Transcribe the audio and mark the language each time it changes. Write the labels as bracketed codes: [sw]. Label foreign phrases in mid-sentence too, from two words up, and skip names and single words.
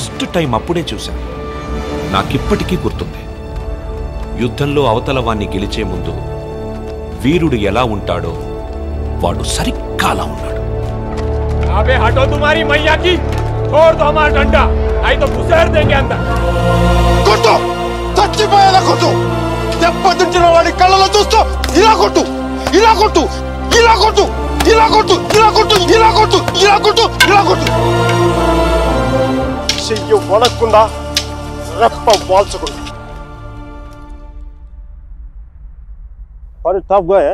[en] First time [te] అప్పుడే చూశాను. నాకిప్పటికీ గుర్తుంది. యుద్ధంలో అవతల వాణ్ణి గెలిచే ముందు వీరుడు ఎలా ఉంటాడో వాడు సరిగ్గా అలా ఉన్నాడు. [hi] अबे हटो तुम्हारी मैया की छोड़ दो हमारा डंडा नहीं तो घुसेड़ देंगे अंदर [te] కొట్టు చచ్చిపోయేలా కొట్టు దెబ్బతించిన వాడి కళ్ళలో చూస్తూ ఇలా కొట్టు ఇలా కొట్టు ఇలా కొట్టు ఇలా కొట్టు ఇలా కొట్టు ఇలా కొట్టు ఇలా కొట్టు ఇలా కొట్టు చెయ్యి వణకుండా రెప్ప వాల్చకుండా [en] Quite a tough guy, eh?